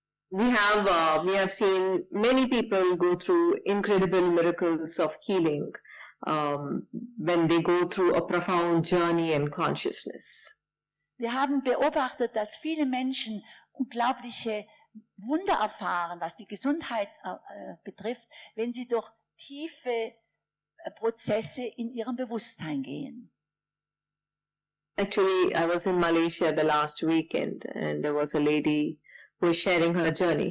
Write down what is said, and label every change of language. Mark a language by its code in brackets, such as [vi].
[en] We have seen many people go through incredible miracles of healing when they go through a profound journey in consciousness. [de] Wir haben beobachtet, dass viele Menschen unglaubliche Wunder erfahren, was die Gesundheit betrifft, wenn sie durch tiefe Prozesse in ihrem Bewusstsein gehen. [en] Actually, I was in Malaysia the last weekend, and there was a lady who was sharing her journey.